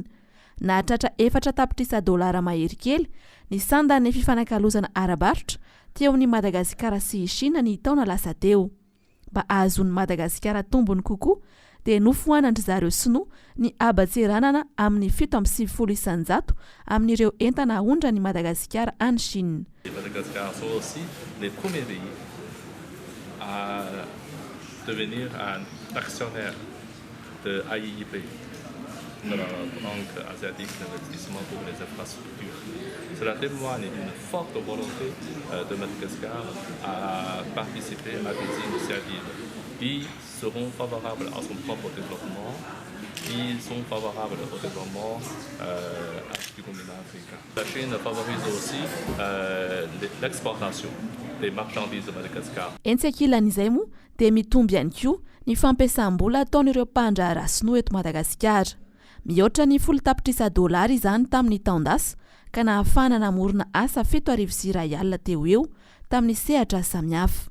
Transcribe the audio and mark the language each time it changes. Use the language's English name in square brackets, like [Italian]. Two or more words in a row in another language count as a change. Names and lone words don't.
[Malagasy] Nahatratra $400 mahery kely ny sandan'ny fifanakalozana arabaritra teo amin'ny Madagasikara sy Chine ny taona lasa teo. Mba ahazon'ny Madagasikara tombony kokoa dia nofoanandry zareo sinoa ny abatseranana amin'ny 7.9 isanjato amin'ireo entana ahondra ny Madagasikara any Chine. [French] Madagascar sont aussi les premiers pays à devenir un actionnaire de AIIB, de la Banque asiatique d'investissement pour les infrastructures. Cela témoigne d'une forte volonté de Madagascar à participer à des initiatives qui seront favorables à son propre développement, qui sont favorables au développement du continent africain. La Chine favorise aussi l'exportation des marchandises de Madagascar. [Malagasy] Entsekilan'izay moa dia mitomby ihany koa ny fampiasam-bola ataon'ireo mpandrahara sinoa eto Madagasikara. Mihoatra ny $10 izany tamin'ny taondasa ka nahafahana namorona asa 7,000 alina teo eo tamin'ny sehatra samihafa.